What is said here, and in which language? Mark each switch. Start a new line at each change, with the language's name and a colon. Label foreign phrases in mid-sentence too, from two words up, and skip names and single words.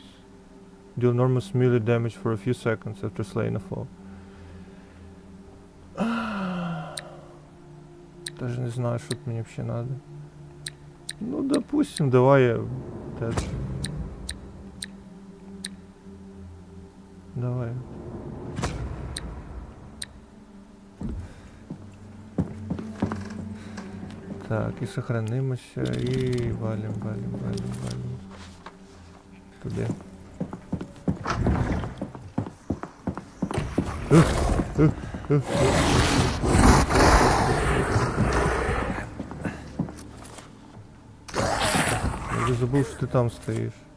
English: Do enormous melee damage for a few seconds after slaying a foe.
Russian: Даже не знаю, что мне вообще надо. Ну, допустим, давай я... вот это. Давай. Так, и сохранимся, и валим.
Ukrainian: Туди. Я вже забув, що ти там стоїш.